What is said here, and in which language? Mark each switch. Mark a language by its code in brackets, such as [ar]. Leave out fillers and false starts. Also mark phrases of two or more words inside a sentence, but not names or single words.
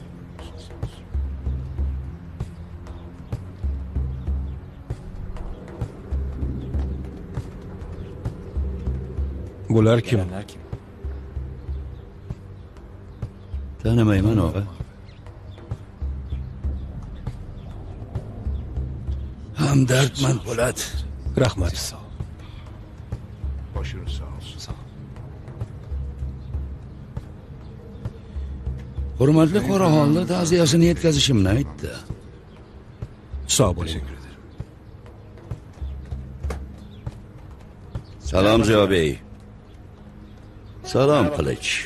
[uz] Bular kim? Tanimayman og'a. Hamdardman Po'lat. Rahmat. [tr] Başınız sağ olsun. Sağ ol. [uz] Hurmatli qoraxonlar ta'ziyasini yetkazishimni aytdi. Sog' bo'ling. Salom Ziyobey. Salom Qilich.